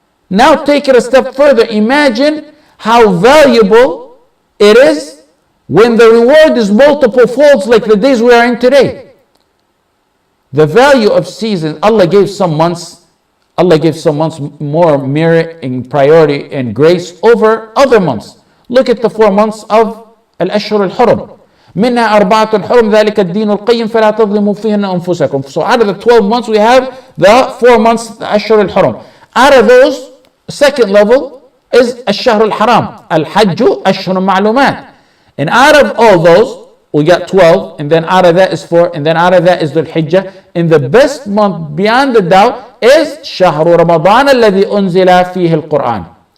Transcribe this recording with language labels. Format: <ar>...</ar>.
<en>Now take it a step further. Imagine how valuable it is when the reward is multiple folds like the days we are in today. The value of seasons, Allah gave some months more merit and priority and grace over other months. Look at the 4 months of Al-Ashhur al-Hurum.</en> <ar>منها أربعة حرم ذلك الدين القيم فلا تظلموا فيهن أنفسكم.</ar> <en>So out of the 12 months we have the 4 months Ashhur al-Hurum. Out of those, second level is Ash-Shahr al-Haram.</en> <ar>Al-Hajj Ashhur Ma'lumat.</ar> <en>And out of all those, we got 12, and then out of that is 4, and then out of that is Dhul Hijjah. And the best month beyond the doubt is</en> <ar>Shahru Ramadan alladhi unzila fihi al-Quran.</ar>